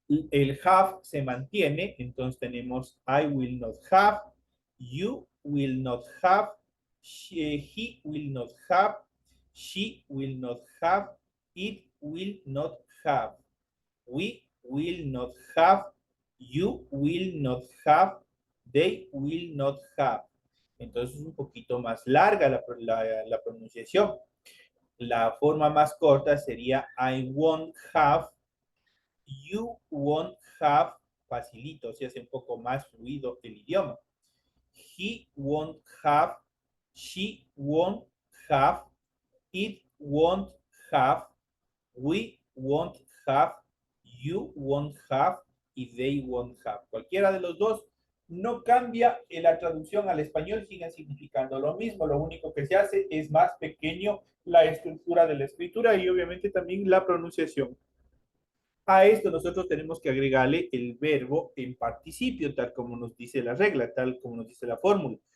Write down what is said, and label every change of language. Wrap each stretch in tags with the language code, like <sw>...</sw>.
<es>El have se mantiene, entonces tenemos</es> <en>I will not have, you will not have, he will not have, she will not have, it will not have, we will not have, you will not have, they will not have.</en> <es>Entonces es un poquito más larga la pronunciación. La forma más corta sería</es> <en>I won't have, you won't have,</en> <es>facilito, se hace un poco más fluido el idioma.</es> <en>He won't have, she won't have, it won't have, we won't have, you won't have y they won't have.</en> <es>Cualquiera de los dos no cambia en la traducción al español, siguen significando lo mismo. Lo único que se hace es más pequeño la estructura de la escritura y obviamente también la pronunciación. A esto nosotros tenemos que agregarle el verbo en participio, tal como nos dice la regla, tal como nos dice la fórmula.</es>